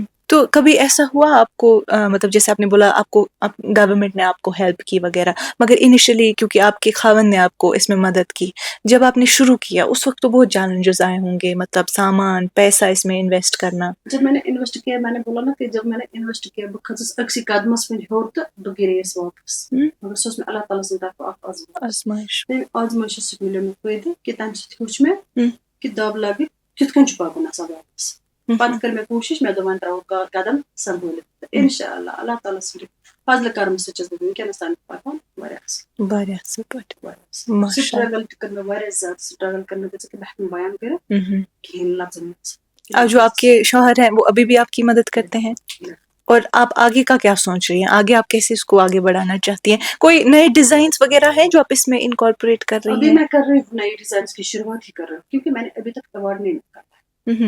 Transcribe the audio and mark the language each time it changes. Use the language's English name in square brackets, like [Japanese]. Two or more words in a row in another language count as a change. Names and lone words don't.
[Urdu] تو کبھی ایسا ہوا آپ کو مطلب جیسے آپ نے بولا آپ کو گورنمنٹ نے آپ کو ہیلپ کی وغیرہ مگر انیشلی کیونکہ آپ کے خاوند نے آپ کو اس میں مدد کی جب آپ نے شروع کیا اس وقت تو بہت چیلنجز آئے ہوں گے مطلب سامان پیسہ اس میں انویسٹ کرنا؟ جب میں نے انویسٹ کیا میں نے بولا نا کہ جب میں نے انویسٹ کیا [Kashmiri] بہٕ کھٔژٕس أکسٕے قدمس پٮ۪ٹھ ہیوٚر تہٕ بہٕ گِرییس واپس مگر سُہ اوس مےٚ اللہ تعالیٰ سٕنٛدِ طرفہٕ اکھ آزمائش. تَمہِ آزمٲیشہِ سۭتۍ مِلیو مےٚ فٲیدٕ کہِ تَمہِ سۭتۍ ہیوٚچھ مےٚ کہِ دب لگہِ کِتھ کٔنۍ چھُ پَکُن آسان واپس. پتہٕ کٔر مےٚ کوٗشِش مےٚ دوٚپ وۄنۍ ترٛاوو قدم سنبھٲلِتھ تہٕ اِنشاء اللہ اللہ تعالیٰ سٕنٛدِ فضلہٕ کرمہٕ سۭتۍ چھَس بہٕ وٕنکیٚنس تام پکان واریاہ اصل پٲٹھۍ. سٹرگل تہِ کٔر مےٚ واریاہ زیادٕ سٹرگل کٔر مےٚ تِژھ کہِ بہٕ ہیٚکہٕ نہٕ بیان کٔرِتھ کِہیٖنۍ لفظن منٛز. [Urdu] اور جو آپ کے شوہر ہیں وہ ابھی بھی آپ کی مدد کرتے ہیں اور آپ آگے کا کیا سوچ رہی ہیں آگے آپ کیسے اس کو آگے بڑھانا چاہتی ہیں کوئی نئے ڈیزائنس وغیرہ ہیں جو آپ اس میں انکارپوریٹ کر رہی ہیں؟ ابھی میں کر رہی ہوں نئے ڈیزائنس کی شروعات ہی کر رہی ہوں کیونکہ میں نے ابھی تک ایوارڈ نہیں نکالا ہے.